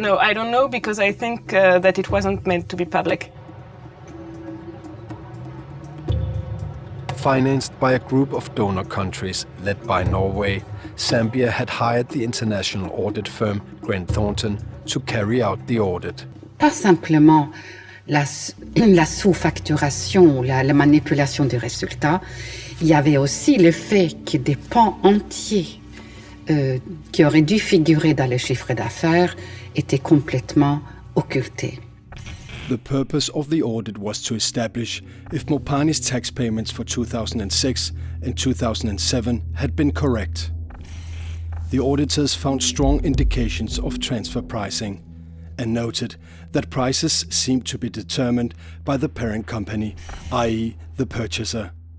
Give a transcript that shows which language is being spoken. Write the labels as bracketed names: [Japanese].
[English] No, I don't know because I think that it wasn't meant to be public. Financed by a group of donor countries led by Norway, Zambia had hired the international audit firm Grant Thornton to carry out the audit. [French] Pas simplement la sous-facturation ou la manipulation des résultats, il y avait aussi le fait que des pans entiers qui auraient dû figurer dans le chiffre d'affaires étaient complètement occultés. [English] The purpose of the audit was to establish if Mopani's tax payments for 2006 and 2007 had been correct. The auditors found strong indications of transfer pricing and noted that prices seemed to be determined by the parent company, i.e. the purchaser.